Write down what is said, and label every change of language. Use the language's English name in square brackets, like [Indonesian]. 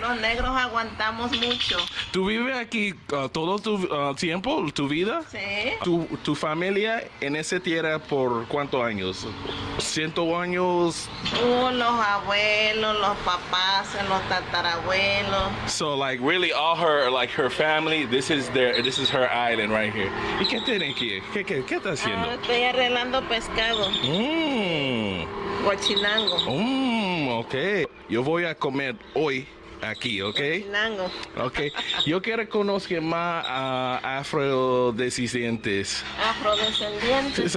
[Spanish] Los negros aguantamos mucho. ¿Tú vives aquí todo tu tiempo, tu vida? Sí. ¿Tu familia en esa tierra por cuántos años? ¿100 años? Los abuelos, los papás, los tatarabuelos. [English] So like really all her family, this is her island right here. [Spanish] ¿Y qué tienen aquí? ¿Qué está haciendo? Ahora estoy arreglando pescado. Guachinango. Ok. Yo voy a comer hoy aquí, ¿ok? Guachinango. Ok. Yo quiero conocer más afrodescendientes. Afrodescendientes.